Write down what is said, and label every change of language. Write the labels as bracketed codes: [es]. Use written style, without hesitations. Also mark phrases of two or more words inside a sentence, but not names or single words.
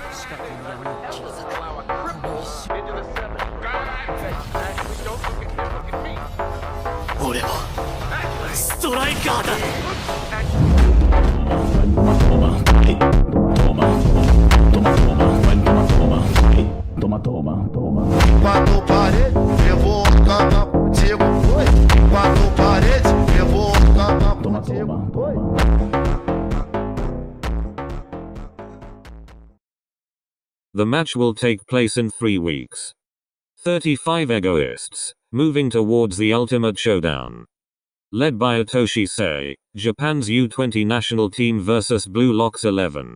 [ja] 俺はストライカーだ。 [pt] Quatro paredes, levou a cama contigo, foi. Quatro paredes, levou a cama contigo, foi. [en] The match will take place in 3 weeks. 35 egoists, moving towards the ultimate showdown. Led by Itoshi Sei, Japan's U20 national team vs Blue Lock's 11.